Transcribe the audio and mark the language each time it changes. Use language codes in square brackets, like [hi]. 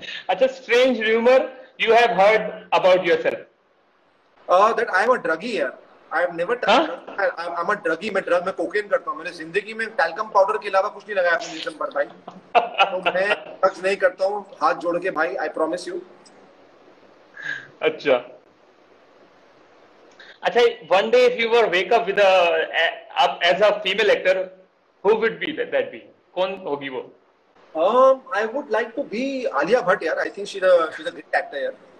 [en] अच्छा, strange rumor you have heard about yourself? That I am a druggie यार। I have never I'm a druggie। [hi] मैं cocaine करता हूँ। मैंने जिंदगी में टैल्कम पाउडर के अलावा कुछ नहीं लगाया अपने जिस्म पर भाई। तो मैं ड्रग्स नहीं करता हूँ, हाथ जोड़ के भाई, [en] I promise you। अच्छा, one day if you were wake up with as a female actor, who would be that be? [hi] कौन होगी वो? [en] I would like to be Alia Bhatt यार। I think she's a great actor यार।